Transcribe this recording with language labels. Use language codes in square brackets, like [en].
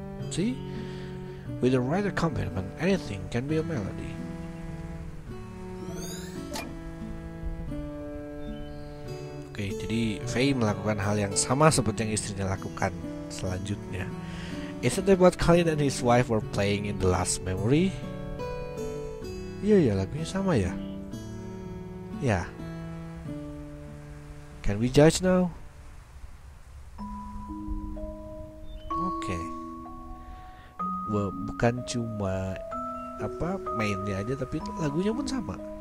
[en] See? With the right accompaniment, anything can be a melody. [id] Oke, jadi Faye melakukan hal yang sama seperti yang istrinya lakukan selanjutnya. [en] Isn't that what Khalid and his wife were playing in the last memory? [id] Iya ya, lagunya sama ya. Ya. [en] Can we judge now? [id] Oke. Bukan cuma mainnya aja, tapi lagunya pun sama.